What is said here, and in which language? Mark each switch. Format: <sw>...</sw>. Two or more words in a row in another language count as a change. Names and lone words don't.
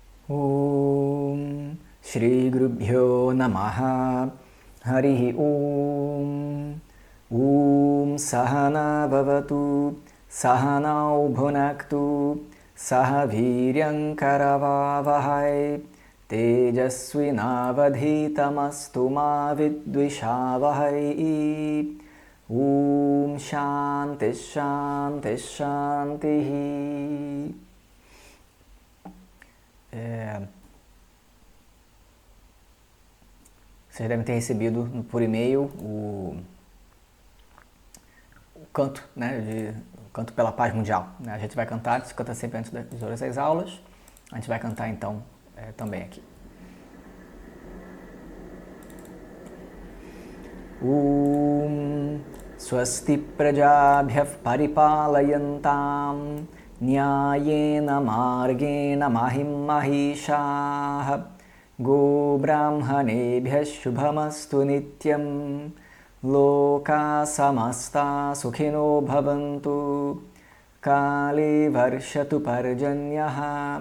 <sa>Om Shri Gurubhyo Namaha Harihi Om Om Sahana Bhavatu Sahanau Bhunaktu Saha Viryam Karavavahai Tejasvinavadhitamastu ma vidvishavahai. Om Shanti Shanti Shanti.</sa> <pt>Vocês devem ter recebido por e-mail o canto, né, o canto pela paz mundial. A gente vai cantar, a gente canta sempre antes das horas das aulas. A gente vai cantar então também aqui.</pt> <sa>Swasti prajabhyah paripalayantam Nyayena margena mahim mahishah Go brahmanebhyah shubhamastu nityam Loka samasta sukhino bhavantu Kale varshatu parjanyaha</sa>